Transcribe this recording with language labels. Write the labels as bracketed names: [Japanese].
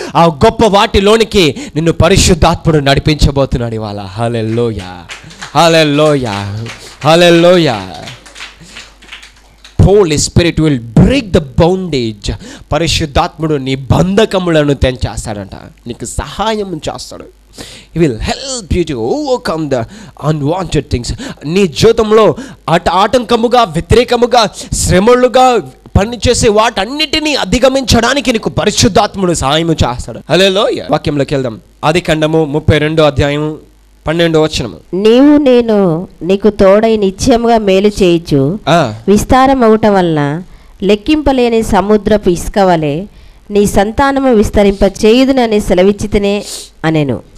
[Telugu] ఆ గొప్ప వాటిలోనికి నిన్ను పరిశుద్ధాత్ముడు నడిపించబోతున్నాడు ఇవాళ. హల్లెలూయా, హల్లెలూయా, హల్లెలూయా. Holi spirit will break the bondage. పరిశుద్ధాత్ముడు నీ బంధకములను తెంచేస్తాడంట, నీకు సహాయం చేస్తాడు. [English] He will help you to overcome the unwanted things. [Telugu] నీ జీవితంలో ఆటంకముగా, వ్యతిరేకముగా, శ్రమలుగా పనిచేసే వాటన్నిటినీ అధిగమించడానికి నీకు పరిశుద్ధాత్ముడు సహాయం చేస్తాడు. హల్లెలూయా. వాక్యంలోకి వెళ్దాం. ఆదికాండము 32:12. నేను నీకు తోడై నిత్యముగా మేలు చేయుచు విస్తారమవుట వలన లెక్కింపలేని సముద్రపు ఇసుక వలె నీ సంతానము విస్తరింప చేయుదునని సెలవిచ్చితేనే అనేను.